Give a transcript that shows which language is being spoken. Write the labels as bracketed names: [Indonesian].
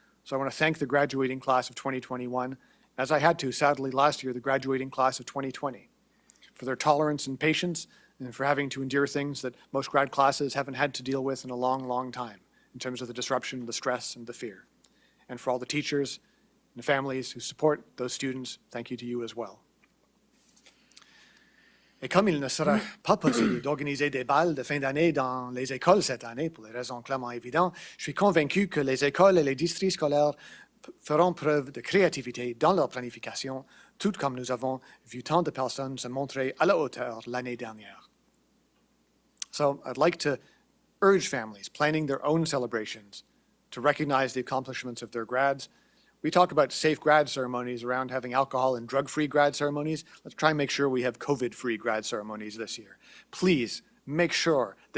[English] So I want to thank the graduating class of 2021, as I had to, sadly, last year, the graduating class of 2020, for their tolerance and patience and for having to endure things that most grad classes haven't had to deal with in a long, long time in terms of the disruption, the stress, and the fear. And for all the teachers and the families who support those students, thank you to you as well. [French] Et comme il ne sera pas possible d'organiser des balles de fin d'année dans les écoles cette année, pour des raisons clairement évidentes, je suis convaincu que les écoles et les districts scolaires feront preuve de créativité dans leur planification, tout comme nous avons vu tant de personnes se montrer à la hauteur l'année dernière. [English] So I'd like to urge families planning their own celebrations to recognize the accomplishments of their grads. We talk about safe grad ceremonies around having alcohol and drug-free grad ceremonies. Let's try and make sure we have COVID-free grad ceremonies this year. Please make sure that